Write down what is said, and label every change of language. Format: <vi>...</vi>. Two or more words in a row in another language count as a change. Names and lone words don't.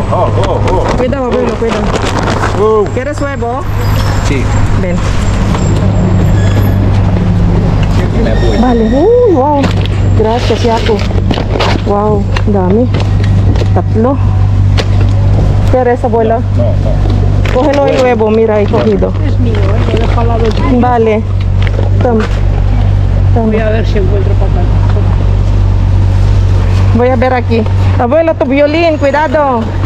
<es>Cuidado, abuelo, cuidado. ¿Quieres huevo? Sí. Ven. Me voy. Vale. Wow. Gracias,</es> <tl>Yaku. Wow, dami. Tatlo.</tl> <es>¿Quieres, abuelo? No, no. Cógelo el huevo, mira, he cogido. Es mío, lo he dejado al lado del tuyo. Vale. Toma. Voy a ver si encuentro papel. Voy a ver aquí. Abuelo, tu violín, cuidado.</es>